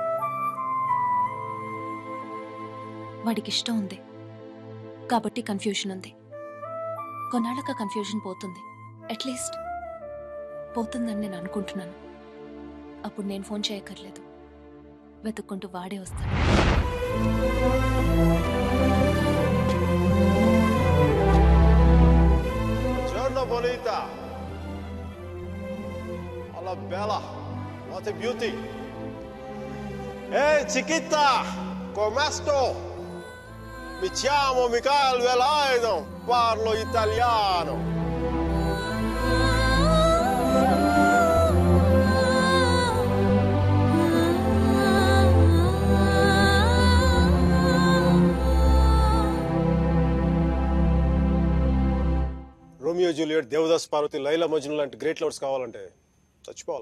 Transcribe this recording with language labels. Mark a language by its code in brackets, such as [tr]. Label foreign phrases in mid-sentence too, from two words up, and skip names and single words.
[te] వాడికి ఇష్టం ఉంది కాబట్టి కన్ఫ్యూషన్ ఉంది. కొన్నాళ్ళక కన్ఫ్యూషన్ పోతుంది, [en] at least [te] పోతుందని నేను అనుకుంటున్నాను. అప్పుడు నేను ఫోన్ చేయక్కర్లేదు, వెతుక్కుంటూ వాడే వస్తాడు. [it] Giorno bonita. Alla bella. [en] What a beauty. [es] Hey, chiquita. ¿Cómo estás? [it] Mi chiamo Michael Velaido, parlo italiano. [te] రోమియో జూలియట్, దేవదాస్ పార్వతి, లైలా మజ్ను లాంటి [en] great lovers [te] కావాలంటే చచ్చిపోవాలా?